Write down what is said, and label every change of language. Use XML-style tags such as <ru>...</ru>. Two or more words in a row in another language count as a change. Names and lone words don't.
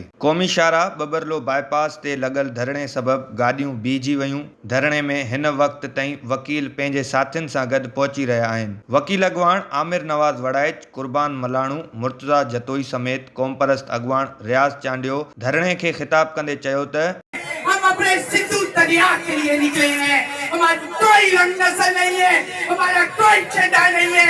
<sd>क़ौमी शाहराह बबरलो बाईपास ते लॻल धरणे सबबि गाॾियूं बीहजी वयूं। धरणे में हिन वक़्त ताईं वकील पंहिंजे साथियुनि सां गॾु पहुची रहिया आहिनि। वकील अॻवान आमिर नवाज़ वड़ाइच, कुर्बान मलाणू, मुर्तज़ा जतोई समेत क़ौम परस्त अॻवान रियाज़ चांडियो धरणे खे ख़िताब कंदे चयो त</sd> <ur>ہم اپنے سندھو دریا کے لیے نکلے ہیں. ہماری کوئی رنگ نسل نہیں ہے، ہمارا کوئی جھنڈا نہیں ہے.</ur>